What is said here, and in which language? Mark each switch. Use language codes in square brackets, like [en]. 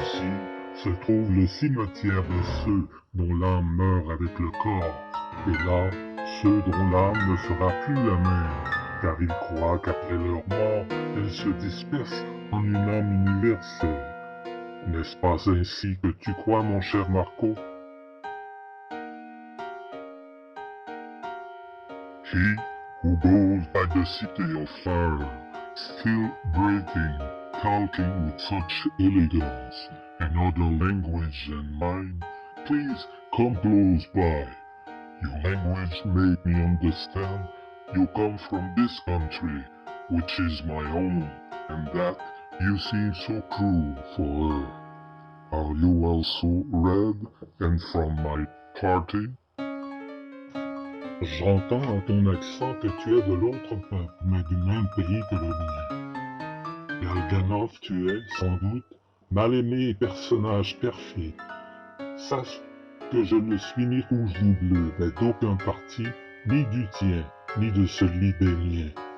[fr] Ici se trouve le cimetière de ceux dont l'âme meurt avec le corps, et là, ceux dont l'âme ne sera plus la même, car ils croient qu'après leur mort, elle se disperse en une âme universelle. N'est-ce pas ainsi que tu crois, mon cher Marco? [en] He who goes by the city of fire, still breathing, talking with such elegance, another language than mine, please come close by. Your language made me understand you come from this country, which is my own, and that you seem so cruel for her. Are you also red and from my party? [fr] J'entends à ton accent que tu es de l'autre peuple, mais du même pays que le mien. Galganov, tu es, sans doute, mal-aimé personnage perfide. Sache que je ne suis ni rouge ni bleu, mais d'aucun parti, ni du tien, ni de celui des miens.